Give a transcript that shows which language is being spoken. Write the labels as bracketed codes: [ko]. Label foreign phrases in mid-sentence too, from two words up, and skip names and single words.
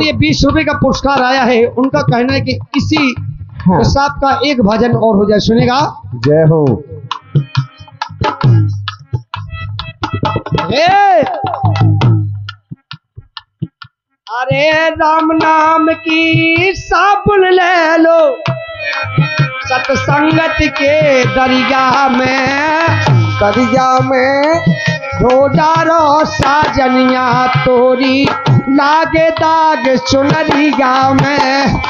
[hi] और ये 20 रुपए का पुरस्कार आया है। उनका कहना है कि इसी साहब का एक भजन और हो जाए, सुनेगा। जय हो। अरे राम नाम की साबुन ले लो सत्संगत के दरिया में ढोडारो साजनिया तोरी लागे दाग चुनरिया में।